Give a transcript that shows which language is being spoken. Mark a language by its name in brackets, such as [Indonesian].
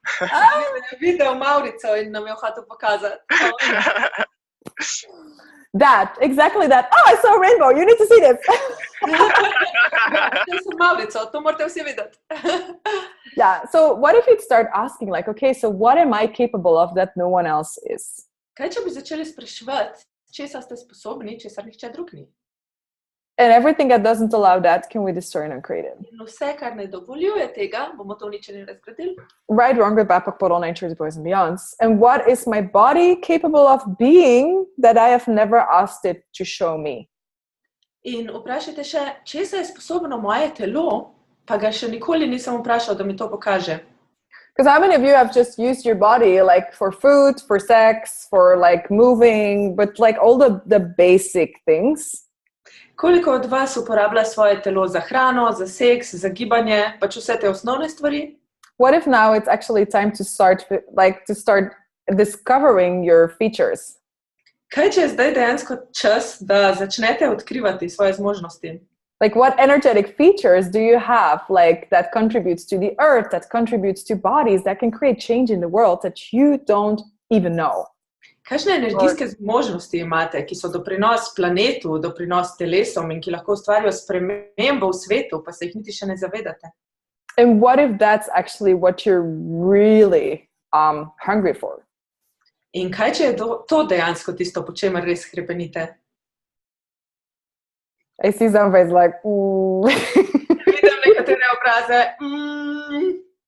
[Slovenian] Je videl Maurico in nam je hotel pokazati. [English] That, exactly that. Oh, I saw a rainbow. You need to see this. [Slovenian] To sem Maurico, to morate vsi videti. [English] Yeah. So what if you'd start asking like, okay, so what am I capable of that no one else is? [Slovenian] Kaj, če bi začeli spraševati, česa ste sposobni, česar nihče drug ni? [English] And everything that doesn't allow that, can we destroy and uncreate it? [Slovenian] In vse, kar ne dovoljuje tega, bomo to uničili in razgradili. [English] Right, wrong, good, bad, pokoro, nature, boys and beyonds. And what is my body capable of being that I have never asked it to show me? [Slovenian] In vprašajte še, česa je sposobno moje telo, pa ga še nikoli nisem vprašal, da mi to pokaže. [English] Because how many of you have just used your body like for food, for sex, for like moving, but like all the basic things? [Slovenian] Koliko od vas uporablja svoje telo za hrano, za seks, za gibanje, pač vse te osnovne stvari? [English] What if now it's actually time to start discovering your features? [Slovenian] Kaj, če je zdaj dejansko čas, da začnete odkrivati svoje zmožnosti? [English] Like what energetic features do you have like that contributes to the earth, that contributes to bodies, that can create change in the world that you don't even know? [Slovenian] Kakšne energijske zmožnosti imate, ki so doprinos planetu, doprinos telesom in ki lahko ustvarijo spremembo v svetu, pa se jih niti še ne zavedate? [English] And what if that's actually what you're really hungry for? [Slovenian] In kaj, če je to dejansko tisto, po čemer res hrepenite? [English] I see somebody's like, [Slovenian] Vidim nekatere obraze.